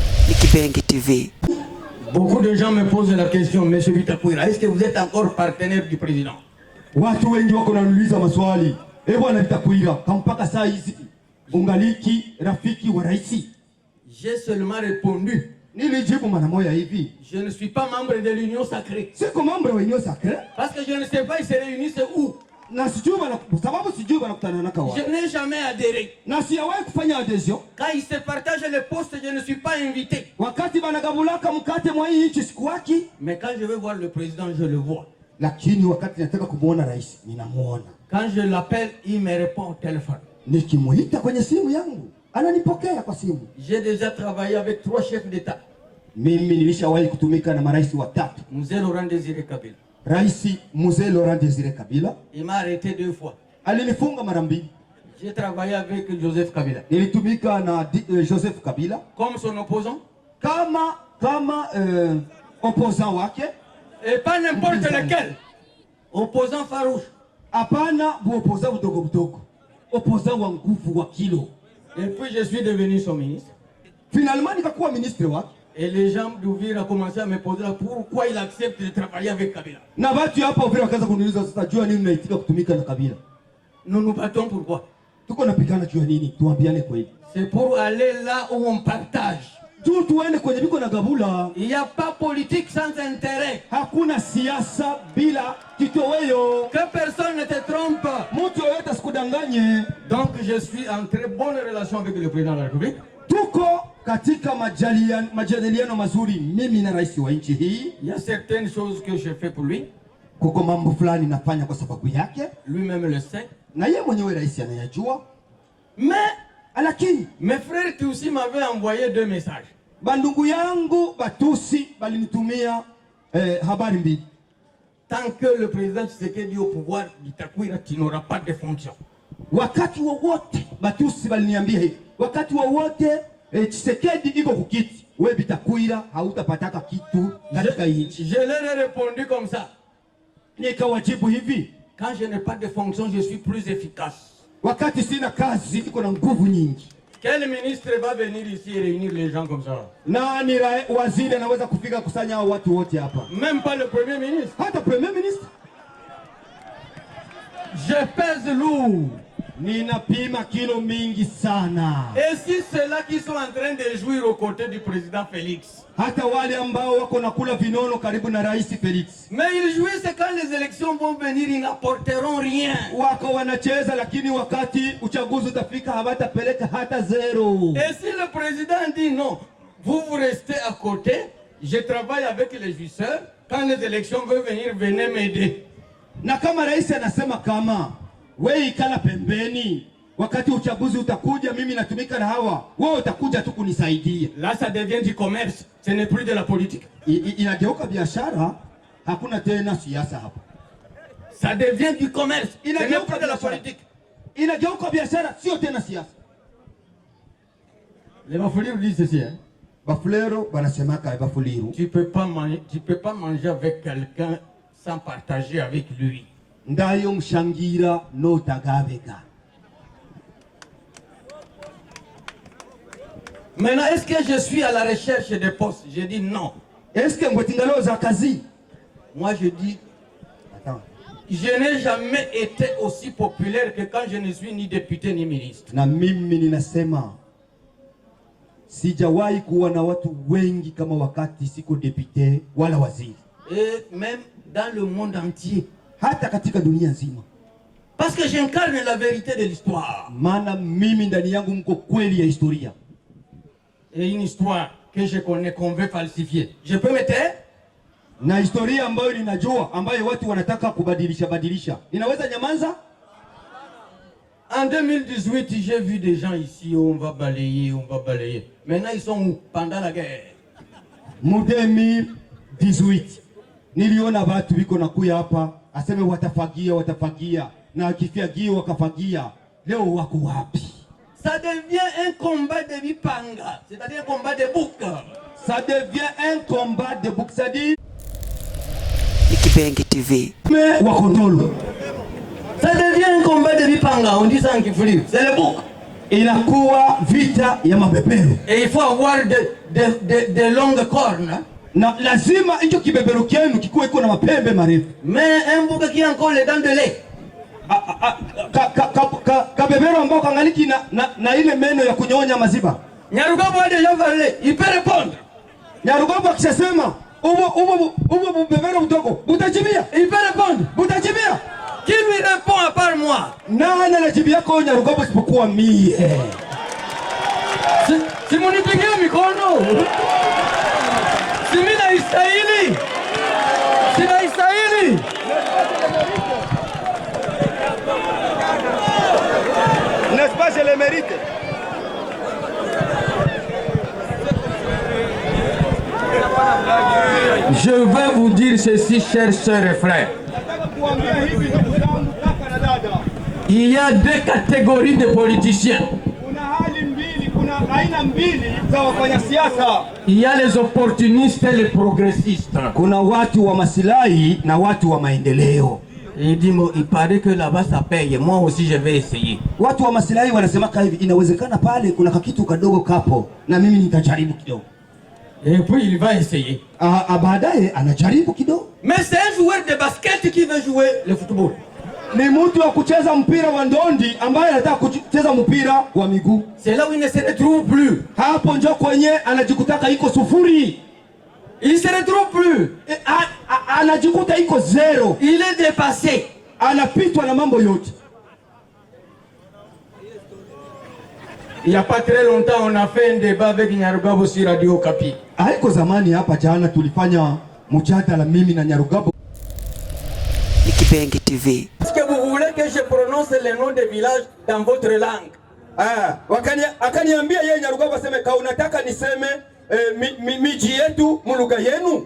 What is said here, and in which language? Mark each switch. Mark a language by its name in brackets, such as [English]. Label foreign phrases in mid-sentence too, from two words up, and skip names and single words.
[French] Kibengi TV. Beaucoup de gens me posent la question, Monsieur Bitakwira, est-ce que vous êtes encore partenaire du président? [Swahili] Watu wengi wako wananiuliza maswali. Bwana Bitakwira, mpaka saa hizi ungaliki rafiki wa rais? [French] J'ai seulement répondu. [Swahili] Nilijibu mara moja hivi. [French] Je ne suis pas membre de l'Union sacrée. [Swahili] Siko membre wa Union sacrée? [French] Parce que je ne sais pas ils se réunissent où. [Swahili] Na sijui sababu sijui wanakutana na kawa. [French] Je n'ai jamais adhéré. [Swahili] Na sijawahi kufanya adhesion. [French] Quand ils se partagent les postes, je ne suis pas invité. [Swahili] Wakati banagabulaka mkate mwa hii nchi sikuwaki. [French] Mais quand je veux voir le président, je le vois. [Swahili] Lakini wakati nataka kumuona rais, ninamuona. [French] Quand je l'appelle, il me répond au téléphone. [Swahili] Nikimuita kwenye simu yangu, ananipokea kwa simu. [French] J'ai déjà travaillé avec 3 chefs d'État. [Swahili] Mimi nilishawahi kutumika na marais watatu. Mzee Laurent Désiré Kabila. Rais Mzee Laurent Désiré Kabila. [French] Il m'a arrêté 2 fois. [Swahili] Alinifunga mara mbili. [French] J'ai travaillé avec Joseph Kabila. [Swahili] Nilitumika na Joseph Kabila. [French] Comme son opposant. [Swahili] Kama opposant wake. [French] Et pas n'importe lequel. Opposant farouche. [Swahili] Hapana bu opposant budogo budogo. Opposant wa nguvu wa kilo. [French] Et puis je suis devenu son ministre. [Swahili] Finalement nikakuwa ministre wake. [French] Et les gens d'Uvira ont commencé à me poser là pourquoi il accepte de travailler avec Kabila. [Swahili] Na watu hapa Uvira wakaanza kuniuliza sasa jua nini unaitika kutumika na Kabila. [French] Nous nous battons pourquoi? [Swahili] Tuko napigana jua nini? Tuambiane kweli. [French] C'est pour aller là où on partage. [Swahili] Juu tuende kwenye biko na gabula. [French] Il n'y a pas politique sans intérêt. [Swahili] Hakuna siasa bila kitoweo. [French] Que personne ne te trompe. [Swahili] Mtu yoyote asikudanganye. [French] Donc je suis en très bonne relation avec le président de la République. [Swahili] Tuko katika majadiliano mazuri mimi na rais wa nchi hii. [French] Il y a certaines choses que je fais pour lui. [Swahili] Kuko mambo fulani nafanya kwa sababu yake. [French] Lui-même le sait. [Swahili] Na yeye mwenyewe rais anayajua. [French] Mais [Swahili] lakini [French] mes frères qui aussi m'avaient envoyé 2 messages. [Swahili] Bandugu yangu Batusi balinitumia habari mbili. [French] Tant que le président Tshisekedi au pouvoir, Bitakwira, tu n'auras pas de fonction. [Swahili] Wakati wowote Batusi baliniambia hivi. Wakati wowote Tshisekedi iko kukiti, wewe Bitakwira hautapataka kitu katika nchi. [French] Je leur ai répondu comme ça. [Swahili] Nikawajibu hivi. [French] Quand je n'ai pas de fonction, je suis plus efficace. [Swahili] Wakati sina kazi iko na nguvu nyingi. [French] Quel ministre va venir ici et réunir les gens comme ça? [Swahili] Nani waziri anaweza kufika kusanya watu wote hapa? [French] Même pas le premier ministre. [Swahili] Hata [French] premier ministre. Je pèse lourd. [Swahili] Ninapima kilo mingi sana. [French] Et si ceux-là qui sont en train de jouir aux côtés du président Félix. [Swahili] Hata wale ambao wako nakula vinono karibu na rais Félix. [French] Mais ils jouissent quand les élections vont venir, ils n'apporteront rien. [Swahili] Wako wanacheza lakini wakati uchaguzi utafika hawatapeleka hata zero. [French] Et si le président dit non, vous restez à côté, je travaille avec les jouisseurs, quand les élections vont venir, venez m'aider. [Swahili] Na kama rais anasema kama wewe ikala pembeni, wakati uchaguzi utakuja mimi natumika na hawa, wewe utakuja tu kunisaidia. [French] Là ça devient du commerce, ce n'est plus de la politique. [Swahili] Inageuka biashara, hakuna tena siasa hapa. [French] Ça devient du commerce, ce n'est plus de la politique. [Swahili] Inageuka biashara, sio tena siasa. [French] Les Bafuliru disent ceci, hein. [Swahili] Bafulero banasemaka Bafuliru. [French] Tu peux pas manger avec quelqu'un sans partager avec lui. [Fuliiru] Ndayo mshangira no tagabeka. [French] Maintenant, est-ce que je suis à la recherche des postes? Je dis non. Est-ce que [Swahili] mwetingalo za kazi? [French] Moi je dis attends. Je n'ai jamais été aussi populaire que quand je ne suis ni député ni ministre. [Swahili] Na mimi ninasema sijawahi kuwa na watu wengi kama wakati siko député wala waziri. [French] Et même dans le monde entier. [Swahili] Hata katika dunia nzima. [French] Parce que j'incarne la vérité de l'histoire. [Swahili] Maana mimi ndani yangu mko kweli ya historia. [French] Et une histoire que je connais qu'on veut falsifier. Je peux me taire? [Swahili] Na historia ambayo ninajua ambayo watu wanataka kubadilisha. Ninaweza nyamanza? [French] En 2018, j'ai vu des gens ici, on va balayer. Maintenant, ils sont où? Pendant la guerre. [Swahili] Mu 2018. Niliona watu biko nakuya hapa, aseme watafagia, na akifagia wakafagia. Leo wako wapi? [French] Ça devient un combat de bipanga, c'est-à-dire un combat de bouc. Ça devient un combat de bouc, c'est-à-dire Kibengi TV. [Swahili] Mais wakondolo. [French] Ça devient un combat de bipanga, on dit ça en Kifuli, c'est le bouc. [Swahili] inakuwa vita ya mabeberu. [French] Et il faut avoir de longues cornes. [Swahili] Na lazima hicho kibeberu kyenu kikuwe iko na mapembe marefu. [French] Mais un bouc qui a encore les dents de lait. [Swahili] Kabeberu ambao kangaliki na ile meno ya kunyonya maziba. [French] Nyarugabo a déjà parlé, il peut répondre. [Swahili] Nyarugabo akisema ubo beberu mdogo, butajibia. [French] Il peut répondre. [Swahili] Butajibia. [French] Qui lui répond à part moi? [Swahili] Nani anajibia kwa Nyarugabo isipokuwa mie? Si munipigie mikono. Si mimi naistahili. Si naistahili. [French] N'est-ce pas, je le mérite? Je vais vous dire ceci, chers sœurs et frères. Il y a deux catégories de politiciens. Il y a les opportunistes et les progressistes. [Swahili] Kuna watu wa masilahi na watu wa maendeleo. [French] Il dit, il paraît que là-bas ça paye. Moi aussi je vais essayer. [Swahili] Watu wa masilahi wanasema hivi, inawezekana pale kuna kitu kadogo kapo na mimi nitajaribu kidogo. [French] Et puis il va essayer. [Swahili] Baadaye anajaribu kidogo. [French] Mais c'est un joueur de basket qui veut jouer le football. [Swahili] Ni mtu wa kucheza mpira wa ndondi ambaye anataka kucheza mpira wa miguu. [French] C'est là où il ne se retrouve plus. [Swahili] Hapo ndio kwenye anajikutaka iko sufuri. [French] Il se retrouve plus. [Swahili] Anajikuta iko zero. [French] Il est dépassé. [Swahili] Anapitwa na mambo yote. [French] Il n'y a pas très longtemps, on a fait un débat avec Nyarugabo sur Radio Okapi. [Swahili] Haiko zamani hapa jana tulifanya mjadala mimi na Nyarugabo. Ni Kibengi TV. [French] Est-ce que vous voulez que je prononce les noms des villages dans votre langue? [Swahili] Akaniambia yeye Nyarugabo aseme ka unataka niseme miji yetu mu lugha yenu.